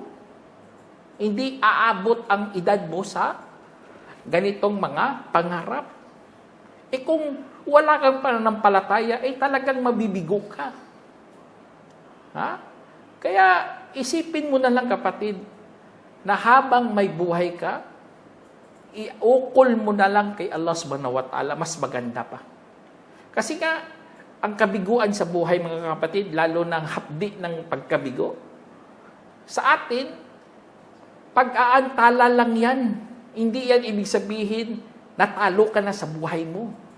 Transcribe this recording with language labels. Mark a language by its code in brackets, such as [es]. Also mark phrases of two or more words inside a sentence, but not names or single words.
[tl] Hindi aabot ang edad mo sa ganitong mga pangarap. Kung wala kang pananampalataya, talagang mabibigo ka. Kaya isipin mo na lang, kapatid, na habang may buhay ka, iukol mo na lang kay Allah [ar] سبحانه وتعالى, [tl] mas maganda pa. Kasi nga, ang kabiguan sa buhay, mga kapatid, lalo ng hapdi ng pagkabigo, sa atin, pag-aantala lang yan. Hindi yan ibig sabihin, natalo ka na sa buhay mo.